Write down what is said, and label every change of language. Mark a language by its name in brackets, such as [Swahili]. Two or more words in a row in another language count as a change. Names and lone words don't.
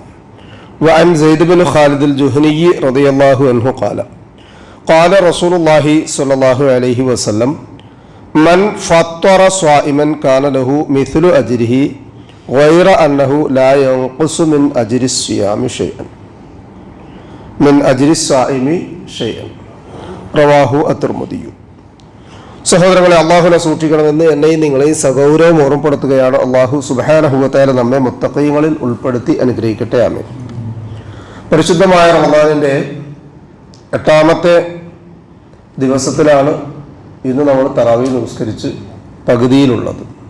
[Arabic] وعن زيد بن خالد الجهني رضي الله عنه قال قال رسول الله صلى الله عليه وسلم من فطر صائما كان له مثل أجره غير أنه لا ينقص من أجر الصيام شيئا من أجر الصائم شيئا رواه الترمذي. [Malayalam] സഹോദരങ്ങളെ, അള്ളാഹുവിനെ സൂക്ഷിക്കണമെന്ന് എന്നെയും നിങ്ങളെയും സഗൗരവം ഓർമ്മപ്പെടുത്തുകയാണ്. [Arabic] الله سبحانه وتعالى [Malayalam] നമ്മെ മുത്തഖീങ്ങളിൽ ഉൾപ്പെടുത്തി അനുഗ്രഹിക്കട്ടെ. ആമീൻ. പരിശുദ്ധമായ റമദാനിൻ്റെ 8ാമത്തെ ദിവസത്തിലാണ് ഇന്ന് നമ്മൾ തറാവീഹ് നമസ്കരിച്ച് പകുതിയിലുള്ളത്.